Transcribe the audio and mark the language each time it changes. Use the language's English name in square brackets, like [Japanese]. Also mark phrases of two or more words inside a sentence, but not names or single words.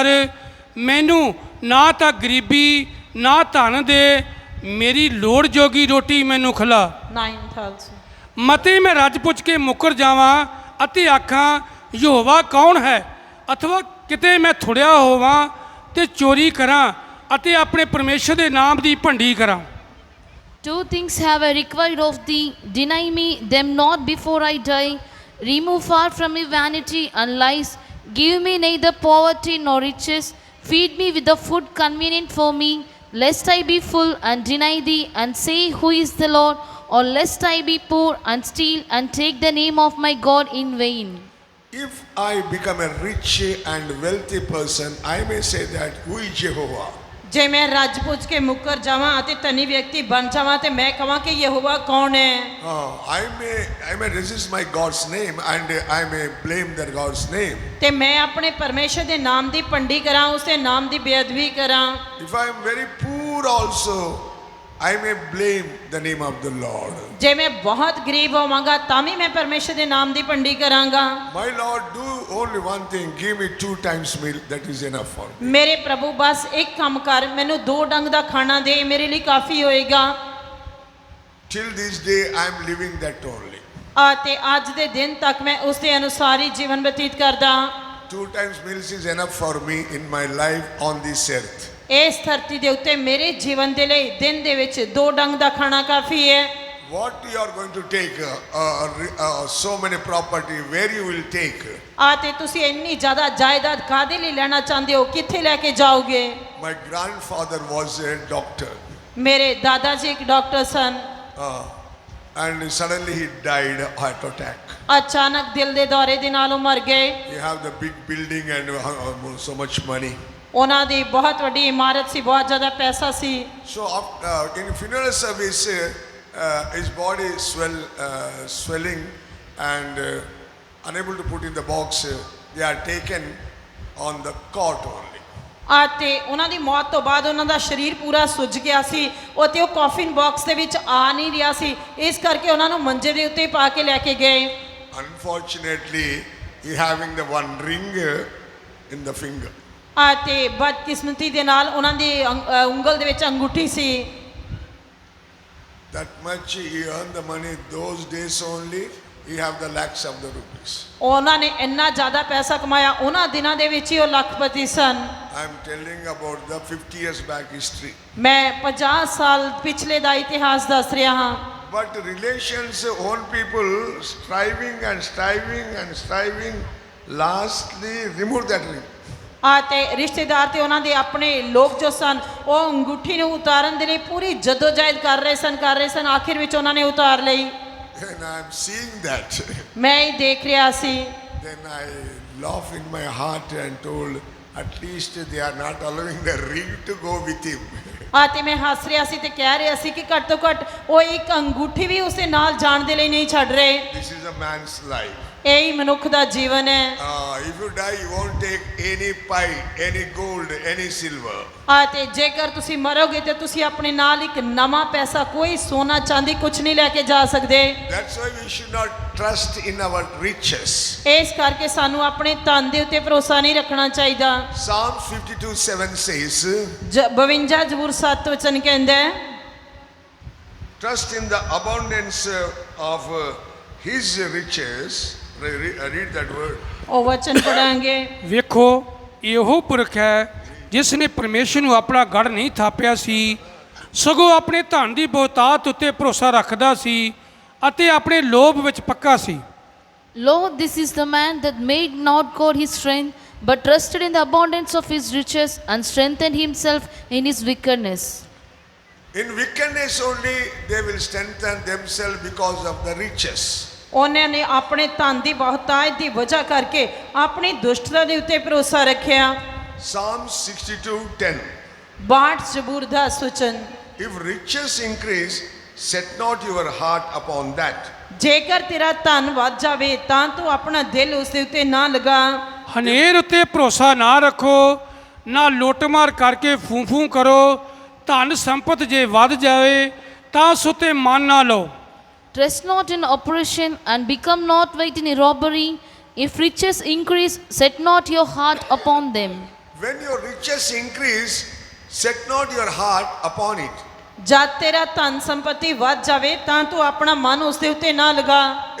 [Punjabi] ਮੈਨੂੰ ਨਾ ਤਾਂ ਗਰੀਬੀ ਨਾ ਧਨ ਦੇ, ਮੇਰੀ ਲੋੜ ਜੋਗੀ ਰੋਟੀ ਮੈਨੂੰ ਖਿਲਾ। [English] 9 also। [Punjabi] ਮਤੇ ਮੈਂ ਰੱਜ ਪੁੱਛ ਕੇ ਮੁੱਕਰ ਜਾਵਾਂ, ਅਤੇ ਆਖਾਂ ਯਹੋਵਾ ਕੌਣ ਹੈ, ਅਥਵਾ ਕਿਤੇ ਮੈਂ ਥੁੜਿਆ ਹੋਵਾਂ ਤੇ ਚੋਰੀ ਕਰਾਂ ਅਤੇ ਆਪਣੇ ਪਰਮੇਸ਼ਰ ਦੇ ਨਾਮ ਦੀ ਭੰਡੀ ਕਰਾਂ। [English] Two things have I required of thee, deny me them not before I die. Remove far from me vanity and lies. Give me neither poverty nor riches. Feed me with the food convenient for me, lest I be full and deny thee and say, who is the Lord? Or lest I be poor and steal and take the name of my God in vain. If I become a rich and wealthy person, I may say that, who is Jehovah? [Punjabi] ਜੇ ਮੈਂ ਰੱਜ ਪੁੱਜ ਕੇ ਮੁੱਕਰ ਜਾਵਾਂ ਅਤੇ ਧਨੀ ਵਿਅਕਤੀ ਬਣ ਜਾਵਾਂ ਤੇ ਮੈਂ ਕਹਾਂ ਕਿ ਯਹੋਵਾ ਕੌਣ ਹੈ। [English] I may resist my God's name and I may blame that God's name. [Punjabi] ਤੇ ਮੈਂ ਆਪਣੇ ਪਰਮੇਸ਼ਰ ਦੇ ਨਾਮ ਦੀ ਭੰਡੀ ਕਰਾਂ, ਉਸ ਦੇ ਨਾਮ ਦੀ ਬੇਅਦਬੀ ਕਰਾਂ। [English] If I am very poor also, I may blame the name of the Lord. [Punjabi] ਜੇ ਮੈਂ ਬਹੁਤ ਗਰੀਬ ਹੋਵਾਂਗਾ ਤਾਂ ਵੀ ਮੈਂ ਪਰਮੇਸ਼ਰ ਦੇ ਨਾਮ ਦੀ ਭੰਡੀ ਕਰਾਂਗਾ। [English] My Lord, do only one thing, give me 2 times meal, that is enough for me. [Punjabi] ਮੇਰੇ ਪ੍ਰਭੂ ਬਸ ਇੱਕ ਕੰਮ ਕਰ, ਮੈਨੂੰ 2 ਡੰਗ ਦਾ ਖਾਣਾ ਦੇ, ਮੇਰੇ ਲਈ ਕਾਫੀ ਹੋਏਗਾ। [English] Till this day I am living that only. [Punjabi] ਤੇ ਅੱਜ ਦੇ ਦਿਨ ਤੱਕ ਮੈਂ ਉਸ ਦੇ ਅਨੁਸਾਰ ਹੀ ਜੀਵਨ ਬਤੀਤ ਕਰਦਾ। [English] 2 times meals is enough for me in my life on this earth. [Punjabi] ਇਸ ਧਰਤੀ ਦੇ ਉੱਤੇ ਮੇਰੇ ਜੀਵਨ ਦੇ ਲਈ ਦਿਨ ਦੇ ਵਿੱਚ 2 ਡੰਗ ਦਾ ਖਾਣਾ ਕਾਫੀ ਹੈ। [English] What you are going to take, so many property, where you will take? [Punjabi] ਤੇ ਤੁਸੀਂ ਇੰਨੀ ਜ਼ਿਆਦਾ ਜਾਇਦਾਦ ਕਾਹਦੇ ਲਈ ਲੈਣਾ ਚਾਹੁੰਦੇ ਹੋ, ਕਿੱਥੇ ਲੈ ਕੇ ਜਾਓਗੇ? [English] My grandfather was a doctor. [Punjabi] ਮੇਰੇ ਦਾਦਾ ਜੀ ਇੱਕ ਡਾਕਟਰ ਸਨ। [English] And suddenly he died of heart attack. [Punjabi] ਅਚਾਨਕ ਦਿਲ ਦੇ ਦੌਰੇ ਦੇ ਨਾਲ ਉਹ ਮਰ ਗਏ। [English] You have the big building and so much money. [Punjabi] ਉਹਨਾਂ ਦੀ ਬਹੁਤ ਵੱਡੀ ਇਮਾਰਤ ਸੀ, ਬਹੁਤ ਜ਼ਿਆਦਾ ਪੈਸਾ ਸੀ। [English] So in funeral service, his body swelling and unable to put in the box. They are taken on the cot only. [Punjabi] ਤੇ ਉਹਨਾਂ ਦੀ ਮੌਤ ਤੋਂ ਬਾਅਦ ਉਹਨਾਂ ਦਾ ਸਰੀਰ ਪੂਰਾ ਸੁੱਜ ਗਿਆ ਸੀ, ਤੇ ਉਹ [English] coffin box [Punjabi] ਦੇ ਵਿੱਚ ਆ ਨਹੀਂ ਰਿਹਾ ਸੀ, ਇਸ ਕਰਕੇ ਉਹਨਾਂ ਨੂੰ ਮੰਜੇ ਦੇ ਉੱਤੇ ਪਾ ਕੇ ਲੈ ਕੇ ਗਏ। [English] Unfortunately, he having the one ring in the finger. [Punjabi] ਤੇ ਬਦਕਿਸਮਤੀ ਦੇ ਨਾਲ ਉਹਨਾਂ ਦੀ ਉਂਗਲ ਦੇ ਵਿੱਚ ਅੰਗੂਠੀ ਸੀ। [English] That much he earned the money those days only. He have the lakhs of the rupees. [Punjabi] ਉਹਨਾਂ ਨੇ ਇੰਨਾ ਜ਼ਿਆਦਾ ਪੈਸਾ ਕਮਾਇਆ, ਉਹਨਾਂ ਦਿਨਾਂ ਦੇ ਵਿੱਚ ਹੀ ਉਹ ਲੱਖਪਤੀ ਸਨ। [English] I am telling about the 50 years back history. [Punjabi] ਮੈਂ 50 ਸਾਲ ਪਿਛਲੇ ਦਾ ਇਤਿਹਾਸ ਦੱਸ ਰਿਹਾ ਹਾਂ। [English] But relations, own people striving and striving and striving, lastly remove that ring. [Punjabi] ਤੇ ਰਿਸ਼ਤੇਦਾਰ ਤੇ ਉਹਨਾਂ ਦੇ ਆਪਣੇ ਲੋਕ ਜੋ ਸਨ, ਉਹ ਅੰਗੂਠੀ ਨੂੰ ਉਤਾਰਨ ਦੇ ਲਈ ਪੂਰੀ ਜਦੋਜਹਿਦ ਕਰ ਰਹੇ ਸਨ, ਆਖਿਰ ਵਿੱਚ ਉਹਨਾਂ ਨੇ ਉਤਾਰ ਲਈ। [English] And I am seeing that. [Punjabi] ਮੈਂ ਹੀ ਦੇਖ ਰਿਹਾ ਸੀ। [English] Then I laugh in my heart and told, at least they are not allowing the ring to go with him. [Punjabi] ਤੇ ਮੈਂ ਹੱਸ ਰਿਹਾ ਸੀ ਤੇ ਕਹਿ ਰਿਹਾ ਸੀ ਕਿ ਘੱਟ ਤੋਂ ਘੱਟ ਉਹ ਇੱਕ ਅੰਗੂਠੀ ਵੀ ਉਸਦੇ ਨਾਲ ਜਾਣ ਦੇ ਲਈ ਨਹੀਂ ਛੱਡ ਰਹੇ। [English] This is a man's life. [Punjabi] ਇਹੀ ਮਨੁੱਖ ਦਾ ਜੀਵਨ ਹੈ। [English] If you die, you won't take any pie, any gold, any silver. [Punjabi] ਤੇ ਜੇਕਰ ਤੁਸੀਂ ਮਰੋਗੇ ਤੇ ਤੁਸੀਂ ਆਪਣੇ ਨਾਲ ਇੱਕ ਨਵਾਂ ਪੈਸਾ, ਕੋਈ ਸੋਨਾ ਚਾਂਦੀ ਕੁਝ ਨਹੀਂ ਲੈ ਕੇ ਜਾ ਸਕਦੇ। [English] That's why we should not trust in our riches. [Punjabi] ਇਸ ਕਰਕੇ ਸਾਨੂੰ ਆਪਣੇ ਧਨ ਦੇ ਉੱਤੇ ਭਰੋਸਾ ਨਹੀਂ ਰੱਖਣਾ ਚਾਹੀਦਾ। [English] Psalm 52:7 says, [Punjabi] 52 ਜ਼ਬੂਰ 7 ਵਚਨ ਕਹਿੰਦਾ ਹੈ, [English] trust in the abundance of his riches. Read that word. [Punjabi] ਉਹ ਵਚਨ ਪੜਾਂਗੇ। ਵੇਖੋ, ਇਹੋ ਪੁਰਖ ਹੈ ਜਿਸ ਨੇ ਪਰਮੇਸ਼ਰ ਨੂੰ ਆਪਣਾ ਗੜ ਨਹੀਂ ਥਾਪਿਆ ਸੀ, ਸਗੋਂ ਆਪਣੇ ਧਨ ਦੀ ਬਹੁਤਾਤ ਉੱਤੇ ਭਰੋਸਾ ਰੱਖਦਾ ਸੀ ਅਤੇ ਆਪਣੇ ਲੋਭ ਵਿੱਚ ਪੱਕਾ ਸੀ। [English] Lord, this is the man that made not God his strength, but trusted in the abundance of his riches and strengthened himself in his wickedness. In wickedness only they will strengthen themselves because of the riches. [Punjabi] ਉਹਨਾਂ ਨੇ ਆਪਣੇ ਧਨ ਦੀ ਬਹੁਤਾਤ ਦੀ ਵਜ੍ਹਾ ਕਰਕੇ ਆਪਣੀ ਦੁਸ਼ਟਤਾ ਦੇ ਉੱਤੇ ਭਰੋਸਾ ਰੱਖਿਆ। [English] Psalm 62:10. [Punjabi] 62 ਜ਼ਬੂਰ 10 ਵਚਨ, [English] If riches increase, set not your heart upon that. [Punjabi] ਜੇਕਰ ਤੇਰਾ ਧਨ ਵੱਧ ਜਾਵੇ ਤਾਂ ਤੂੰ ਆਪਣਾ ਦਿਲ ਉਸ ਦੇ ਉੱਤੇ ਨਾ ਲਗਾ। ਹਨੇਰ ਉੱਤੇ ਭਰੋਸਾ ਨਾ ਰੱਖੋ, ਨਾ ਲੁੱਟਮਾਰ ਕਰਕੇ ਫੂੰ ਕਰੋ। ਧਨ ਸੰਪਤ ਜੇ ਵੱਧ ਜਾਵੇ ਤਾਂ ਉਸ ਉੱਤੇ ਮਨ ਨਾ ਲਓ। [English] Trust not in oppression and become not weight in robbery. If riches increase, set not your heart upon them. When your riches increase, set not your heart upon it. [Punjabi] ਜਦ ਤੇਰਾ ਧਨ ਸੰਪਤੀ ਵੱਧ ਜਾਵੇ ਤਾਂ ਤੂੰ ਆਪਣਾ ਮਨ ਉਸ ਦੇ ਉੱਤੇ ਨਾ ਲਗਾ।